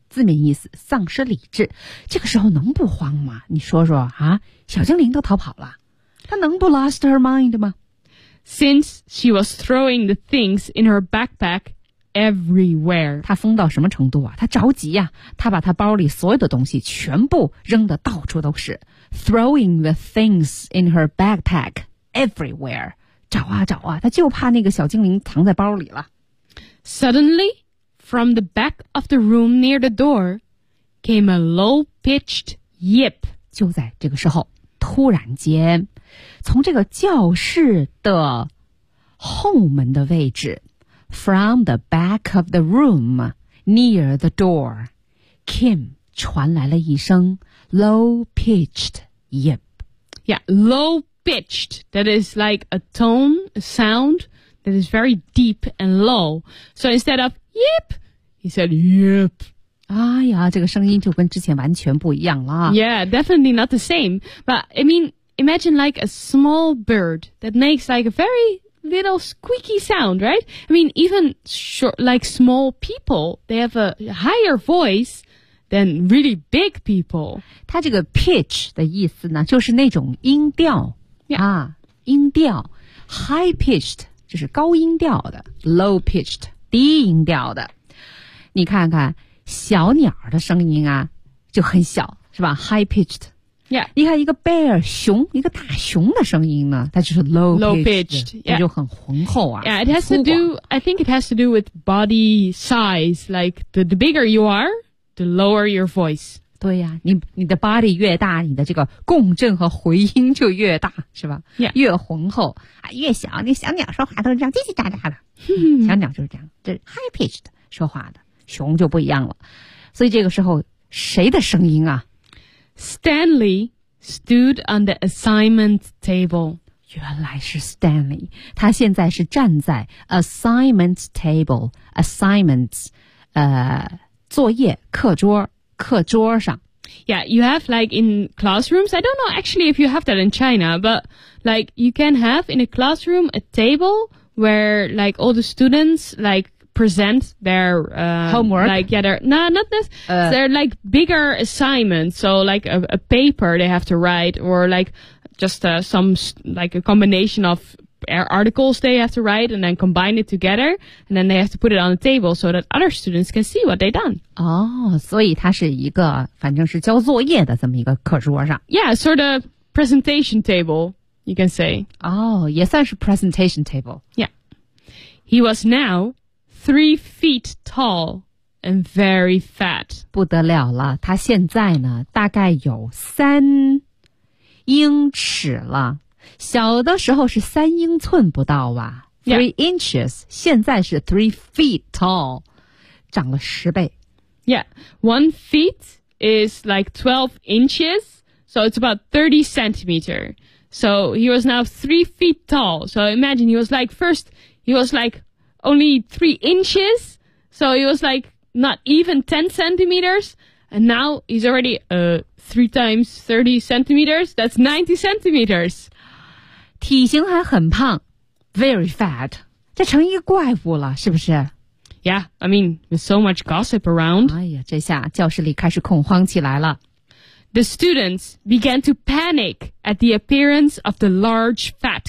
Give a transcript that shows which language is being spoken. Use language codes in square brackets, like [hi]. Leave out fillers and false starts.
[zh] 字面意思，丧失理智，这个时候能不慌吗？你说说啊，小精灵都逃跑了，他能不 [en] lost her mind [zh] 吗？ [en] Since she was throwing the things in her backpack everywhere， [zh] 他疯到什么程度啊？他着急呀、啊，他把他包里所有的东西全部扔得到处都是。 [en] Throwing the things in her backpack everywhere， [zh] 找啊找啊，他就怕那个小精灵藏在包里了。 [en] Suddenly。 From the back of the room near the door came a low-pitched yip. [zh] 就在这个时候，突然间，从这个教室的后门的位置 , [en] from the back of the room near the door, came [zh] 传来了一声 low-pitched yip. [en] Yeah, low-pitched, that is like a tone, a sound that is very deep and low. So instead of yip,He said, yep. [zh] 哎呀，这个声音就跟之前完全不一样了。 [en] Yeah, definitely not the same. But, I mean, imagine like a small bird that makes like a very little squeaky sound, right? I mean, even short, like small people, they have a higher voice than really big people. [zh] 它这个 pitch 的意思呢，就是那种音调、 yeah. 啊，音调 high pitched 就是高音调的 low pitched 低音调的。你看看小鸟的声音啊就很小是吧 ?high pitched. Yeah. 你看一个 bear, 熊一个大熊的声音呢它就是 low pitched. 也、yeah. 就很浑厚啊。 [en] Yeah, it has to do, I think it has to do with body size, like the bigger you are, the lower your voice. [zh] 对呀、啊、你的 body 越大你的这个共振和回音就越大是吧、 yeah. 越浑厚、啊、越小你小鸟说话都是这样叽叽喳喳的。小鸟就是这样这是 high pitched 说话的。熊就不一样了，所以这个时候谁的声音啊 [en] ？Stanley stood on the assignment table. [zh] 原来是 Stanley， 他现在是站在 assignment table， assignments， 作业课桌上。 [en] Yeah, you have like in classrooms. I don't know actually if you have that in China, but like you can have in a classroom a table where like all the students like. Present their homework. Like, yeah, they're nah, not this. They're like bigger assignments. So, like a paper they have to write, or like just some like a combination of articles they have to write, and then combine it together, and then they have to put it on the table so that other students can see what they've done. [zh] Oh, 所以它是一个反正是交作业的这么一个课桌上 [en] Yeah, sort of presentation table, you can say. [zh] Oh, 也算是 presentation table. [en] Yeah, he was now. 3 feet tall and very fat. [zh] 不得了了，他现在呢，大概有3英尺了。小的时候是3英寸不到吧 [en] ？Three [zh] inches. 现在是 [en] 3 feet tall， [zh] 长了10倍。 [en] Yeah, 1 foot is like 12 inches, so it's about 30 centimeters. So he was now 3 feet tall. So imagine he was like first, he was like. Only 3 inches, so it was like not even 10 centimeters, and now he's already 3 times 30 centimeters. That's 90 centimeters. [zh] 体型还很胖 ， [en] very fat. [zh] 这成一个怪物了，是不是 [en] ？Yeah, I mean, with so much gossip around. [zh] 哎呀，这下教室里开始恐慌起来了。 [en] The students began to panic at the appearance of the large fat.